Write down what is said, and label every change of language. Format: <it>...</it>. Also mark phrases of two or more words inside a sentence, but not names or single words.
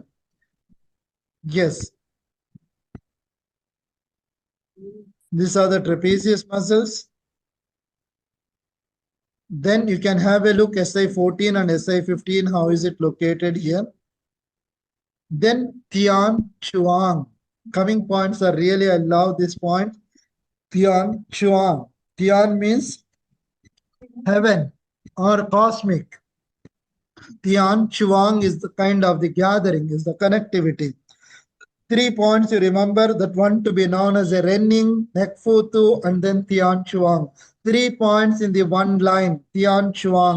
<en>Yes, these are the trapezius muscles. Then you can have a look SI14 and SI15. How is it located here? Then Tian Chuang. Coming points are really, I love this point. Tian Chuang. Tian means heaven or cosmic. Tian Chuang is the kind of the gathering, is the connectivity. 3 points you remember, that one to be known as a Renning, Nekfutu, and then Tian Chuang. 3 points in the one line, Tian Chuang.</en>